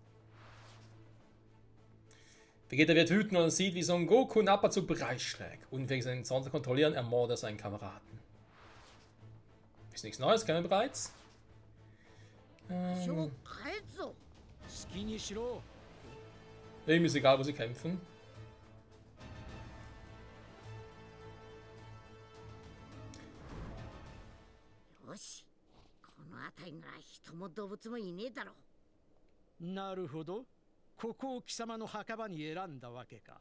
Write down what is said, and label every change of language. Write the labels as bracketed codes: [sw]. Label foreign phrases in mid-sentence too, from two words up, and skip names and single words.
[de] Vegeta wird wütend und sieht, wie Son Goku Nappa zu Bereich schlägt. Unfähig seinen Zorn zu kontrollieren, ermordet er seinen Kameraden. Ist nichts Neues, kennen wir bereits? Wem ist egal, wo sie kämpfen. [ja] よし、この辺りなら人も動物もいねえだろ。なるほど。ここを貴様の墓場に選んだわけか。